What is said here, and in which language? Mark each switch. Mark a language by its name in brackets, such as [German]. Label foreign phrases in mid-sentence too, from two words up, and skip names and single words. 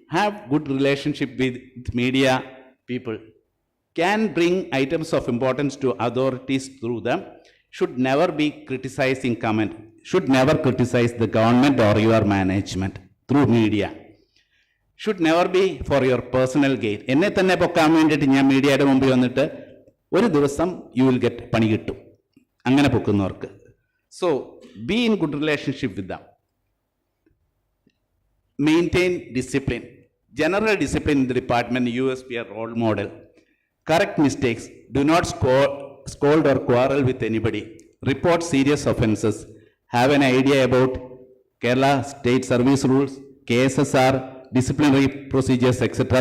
[English] Have good relationship with media people. Can bring items of importance to authorities through them. Should never be criticizing comment. Should never criticize the government or your management through media. Should never be for your personal gain. [Malayalam] എന്നെ തന്നെ പൊക്കാൻ വേണ്ടിട്ട് ഞാൻ മീഡിയ ഇടെ മുമ്പിൽ വന്നിട്ട് ഒരു ദിവസം [English] you will get [Malayalam] പണി കിട്ടു. അങ്ങനെ പൊക്കുന്നവർക്ക്. [English] So be in good relationship with them. Maintain discipline. General discipline in the department, USP a role model. Correct mistakes. Do not scold or quarrel with anybody. Report serious offences. Have an idea about Kerala state service rules, KSSR, disciplinary procedures, etc.